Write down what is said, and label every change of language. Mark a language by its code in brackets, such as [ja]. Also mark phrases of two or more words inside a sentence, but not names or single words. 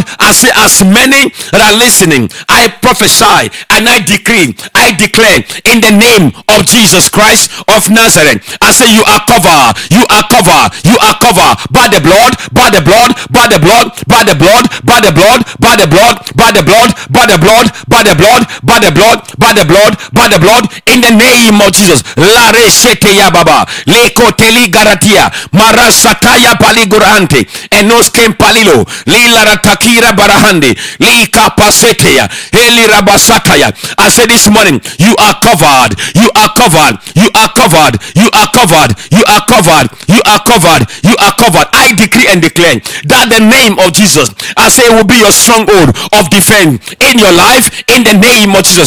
[en] I say, as many that are listening, I prophesy and I decree, I declare in the name of Jesus Christ of Nazareth. I say, you are covered, you are covered, you are covered by the blood, by the blood, by the blood, by the blood, by the blood, by the blood, by the blood, by the blood, by the blood, by the blood, by the blood, by the blood, in the name of Jesus. La resete ya baba, le koteli garatia, marasataya paligurante, enos kem palilo, li laratakira barahande, li kapaseteya, eli rabasataya. I say this morning, you are covered, you are covered, you are covered, you are covered, you are covered, you are covered, you are covered. I decree and declare that the name of Jesus, I say, will be your stronghold of defense in your life in the name of Jesus.